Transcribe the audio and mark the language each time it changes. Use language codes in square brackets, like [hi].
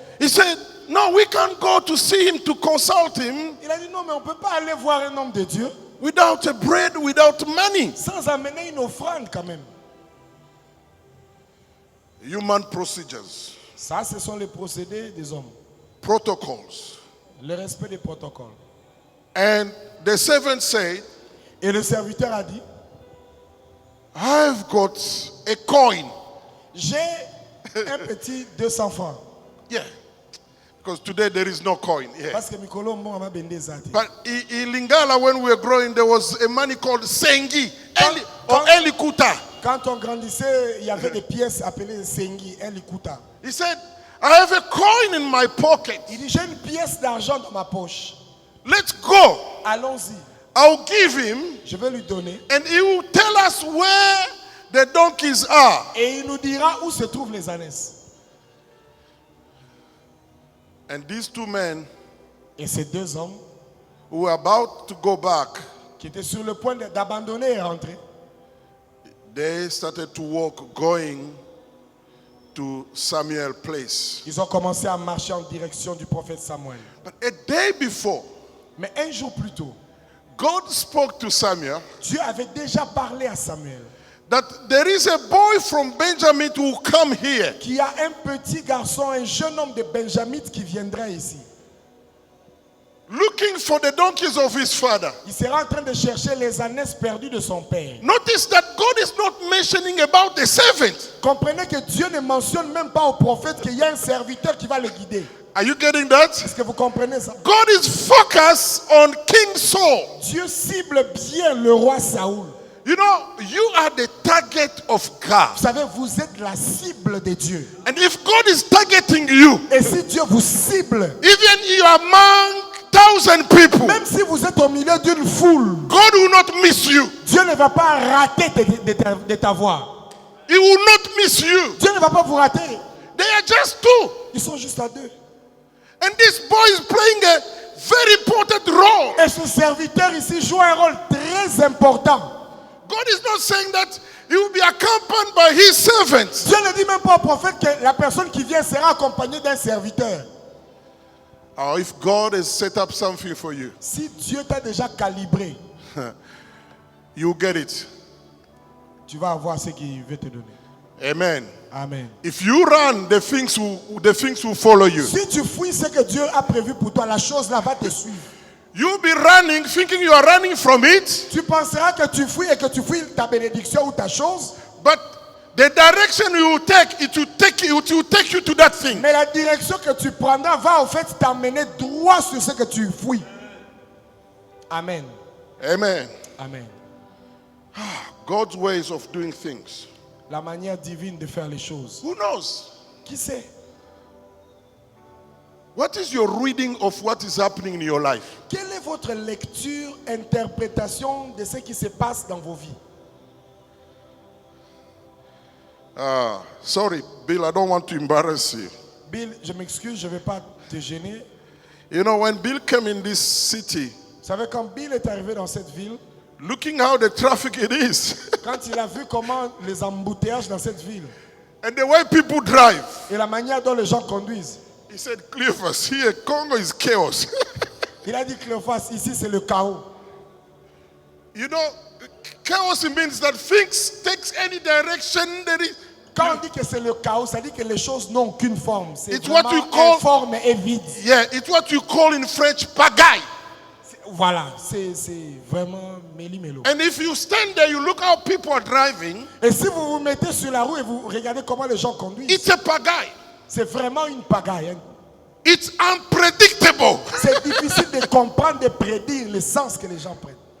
[en] He said, "No, we can't go to see him to consult him [fr] Il a dit non, mais on ne peut pas aller voir un homme de Dieu [en] without a bread, without money." [fr] sans amener une offrande quand même. [en] Human procedures, [fr] Ça, ce sont les procédés des hommes. [en] protocols. [fr] Le respect des protocoles. [en] And the servant said, [fr] Et le serviteur a dit, [en] "I've got a coin." [fr] j'ai un petit 200 francs. [en] Yeah. Because today there is no coin. Yeah. [fr] Parce que Mikolo m'a bendé zati. [en] But in Lingala, when we were growing, there was a money called Sengi or Elikuta. [fr] Quand on grandissait, il y avait des pièces appelées Sengi, un likuta. [en] He said, "I have a coin in my pocket. [fr] Il dit, j'ai une pièce d'argent dans ma poche. [en] Let's go. [fr] Allons-y. [en] I'll give him, [fr] Je vais lui donner. [en] and he will tell us where the donkeys are." [fr] Et il nous dira où se trouvent les ânesses. [en] And these two men [fr] Et ces deux hommes [en] who were about to go back, [fr] qui étaient sur le point d'abandonner et rentrer, [en] they started to walk going to Samuel's place. [fr] ils ont commencé à marcher en direction du prophète Samuel. [en] But a day before, [fr] Mais un jour plus tôt, [en] God spoke to Samuel [fr] Dieu avait déjà parlé à Samuel [en] that there is a boy from Benjamin who will come here. [fr] qu'il y a un petit garçon, un jeune homme de Benjamin qui viendrait ici. [en] Looking for the donkeys of his father. [fr] Il sera en train de chercher les ânesses perdues de son père. [en] Notice that God is not mentioning about the servant. [fr] Comprenez que Dieu ne mentionne même pas au prophète qu'il y a un serviteur qui va le guider. [en] Are you getting that? [fr] Est-ce que vous comprenez ça? [en] God is focused on King Saul. [fr] Dieu cible bien le roi Saoul. [en] You know, you are the target of God. [fr] Vous savez, vous êtes la cible de Dieu. [en] And if God is targeting you, [fr] Et si Dieu vous cible, [en] even you are among 1,000 people, [fr] même si vous êtes au milieu d'une foule, [en] God will not miss you. [fr] Dieu ne va pas rater de ta voix. [en] He will not miss you. [fr] Dieu ne va pas vous rater. [en] They are just two. [fr] Ils sont juste à deux. [en] And this boy is playing a very important role. [fr] Et ce serviteur ici joue un rôle très important. [en] God is not saying that he will be accompanied by his servants. [fr] Dieu ne dit même pas au prophète que la personne qui vient sera accompagnée d'un serviteur. [en] Or if God has set up something for you, [fr] Si Dieu t'a déjà calibré, [en] you get it. [fr] tu vas avoir ce qu'il veut te donner. [en] Amen. [fr] Amen. [en] If you run, the things will follow you. [fr] Si tu fuis ce que Dieu a prévu pour toi, la chose là va te suivre. [en] You'll be running, thinking you are running from it, [fr] Tu penseras que tu fuis et que tu fuis ta bénédiction ou ta chose, [en] but the direction you will take, it will take you to that thing. [fr] mais la direction que tu prendras va au fait t'amener droit sur ce que tu fuis. [en] Amen. [fr] Amen. [en] Amen. God's ways of doing things. [fr] La manière divine de faire les choses. [en] Who knows? [fr] Qui sait? [en] What is your reading of what is happening in your life? [fr] Quelle est votre lecture, interprétation de ce qui se passe dans vos vies? [en] Sorry, Bill, I don't want to embarrass you. [fr] Bill, je m'excuse, je ne vais pas te gêner. [en] You know, when Bill came in this city, [fr] Vous savez, quand Bill est arrivé dans cette ville, [en] looking how the traffic it is, [fr] quand il a vu comment les embouteillages dans cette ville [en] and the way people drive, [fr] et la manière dont les gens conduisent, [en] he said, Cleophas, here Congo is chaos. [fr] il a dit Cléophas, ici c'est le chaos. [en] You know, chaos means that things takes any direction. [fr] Quand on dit que c'est le chaos, ça dit que les choses n'ont aucune forme. C'est [en] It's what [fr] vraiment [en] you call- [fr] informe et vide. [en] Yeah, it's what you call in French pagaille. [fr] Voilà, c'est vraiment méli-mélo. [en] And if you stand there, you look how people are driving, [fr] Et si vous vous mettez sur la roue et vous regardez comment les gens conduisent, [en] it's a pagaille. [fr] c'est vraiment une pagaille. Hein. [en] It's unpredictable. [fr] C'est difficile de comprendre, de prédire le sens que les gens prennent.